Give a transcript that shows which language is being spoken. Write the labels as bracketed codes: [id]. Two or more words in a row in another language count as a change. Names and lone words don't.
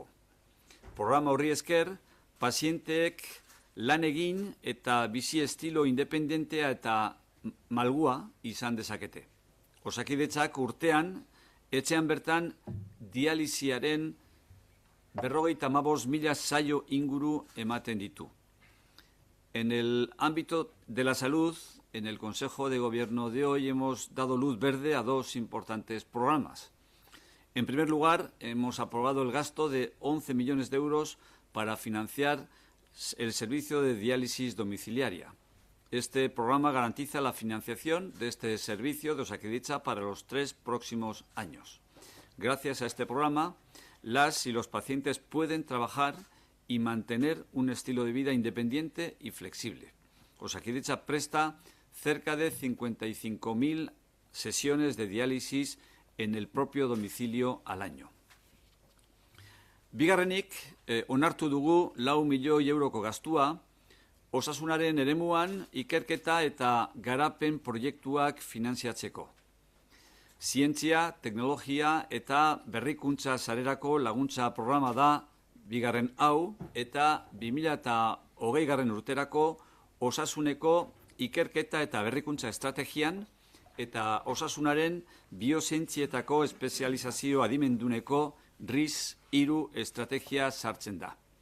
[eu] Programa horri esker, pazienteek lan egin eta bizi estilo independentea eta malgua izan dezakete. Osakidetzak urtean, etxean bertan dialisiaren 55.000 saio inguru ematen ditu. [es] En el ámbito de la salud, en el Consejo de Gobierno de hoy hemos dado luz verde a 2 importantes programas. En primer lugar, hemos aprobado el gasto de 11 millones de euros para financiar el servicio de diálisis domiciliaria. Este programa garantiza la financiación de este servicio de Osakidetza para los 3 próximos años. Gracias a este programa, las y los pacientes pueden trabajar y mantener un estilo de vida independiente y flexible. Osakidetza presta cerca de 55.000 sesiones de diálisis en el propio domicilio al año. [eu] Bigarrenik, onartu dugu 4 milioi euroko gastua, osasunaren eremuan ikerketa eta garapen proiektuak finantziatzeko. Zientzia, teknologia eta berrikuntza sarerako laguntza programa da bigarren hau eta 2020 urterako osasuneko ikerketa eta berrikuntza estrategian eta osasunaren biozientzietako espezializazio adimenduneko RIS 3 estrategia sartzen da.